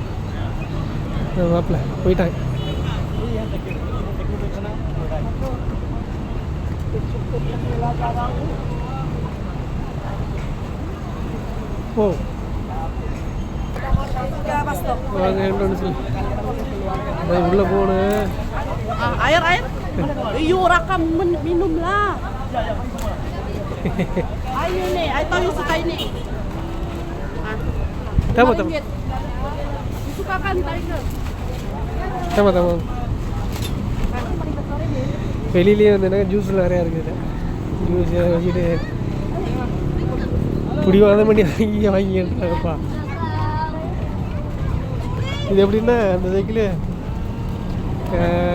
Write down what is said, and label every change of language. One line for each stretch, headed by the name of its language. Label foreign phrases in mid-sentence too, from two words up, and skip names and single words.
Tamil: மாப்பிள்ளை போயிட்டாங்க. ஓ வாங்க என்ட்ரன்ஸில் உள்ளே போனேன்.
Malay: Air. You rakam minum lah. Ayo nih, I tahu you suka ini. Tama. Suka kan Tiger? Tama.
Tamil: வெளியிலேயே வந்து ஜூஸில் நிறையா இருக்குது. ஜூஸ் வச்சுட்டு குடிவாத பண்ணி வாங்கிட்டாங்கப்பா. இது எப்படின்னா, அந்த
English: cycle application
Tamil: இருக்குது.